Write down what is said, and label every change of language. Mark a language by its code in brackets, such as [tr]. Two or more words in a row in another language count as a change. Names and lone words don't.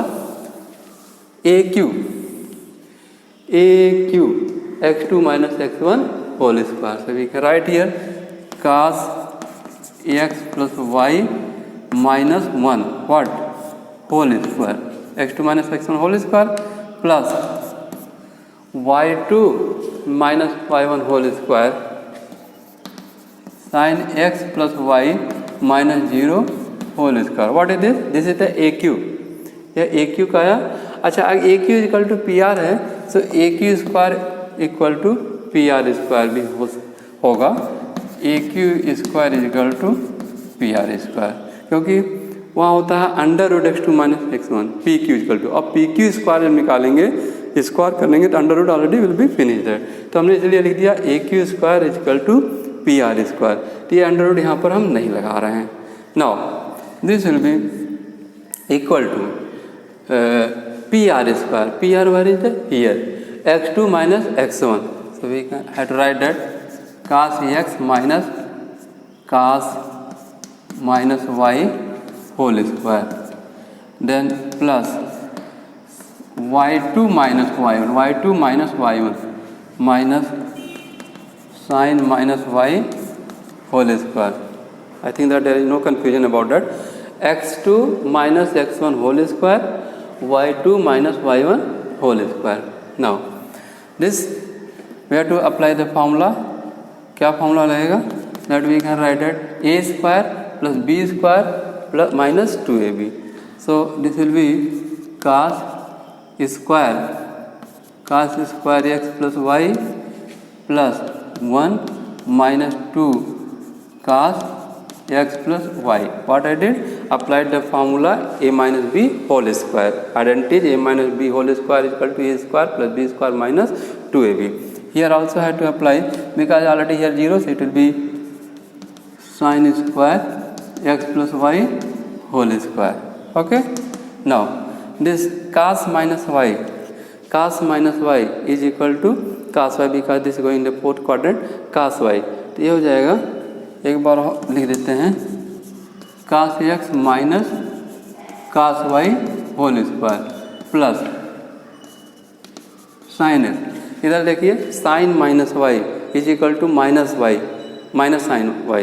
[en] AQ x2 minus x1 whole square. so we can write here cos x प्लस y minus 1 what whole square x2 minus x1 whole square plus y2 minus y1 whole square sin x plus y minus 0 whole square. What is this? This is the AQ. [hi] यह AQ का आया. अच्छा, अगर [en] AQ equal to PR [hi] है, सो [en] AQ square equal to PR square [hi] भी होगा. [en] AQ square equal to PR square, [hi] क्योंकि वहाँ होता है [en] under root x2 minus x1 PQ equal to. [hi] अब [en] PQ square [hi] जब निकालेंगे, स्क्वायर करेंगे तो [en] under root already will be finish [hi] है. तो हमने इसलिए लिख दिया [en] AQ square equal to PR square. [hi] तो ये [en] under root [hi] यहाँ पर हम नहीं लगा रहे हैं. [en] now this will be equal to PR square. PR where is that? Here. x2 minus x1. So we can have to write that cos x minus cos minus y whole square. Then plus y2 minus y1. y2 minus y1 minus sin minus y whole square. I think that there is no confusion about that. x2 minus x1 whole square. y2 minus y1 whole square. Now this we have to apply the formula. [hi] क्या formula रहेगा? [en] That we can write that a square plus b square plus minus 2ab. So this will be cos square x plus y plus 1 minus 2 cos x plus y. What I did? Applied the formula a minus b whole square. Identity a minus b whole square is equal to a square plus b square minus 2ab. Here also had to apply, because already here 0, so it will be sin square x plus y whole square. Okay. Now this cos minus y is equal to cos y, because this is going in the fourth quadrant. cos y, [hi] तो ये हो जाएगा, एक बार लिख देते हैं, [en] cos x minus cos y whole square plus sine x. [hi] इधर देखिए [en] sine minus y is equal to minus y minus sine y.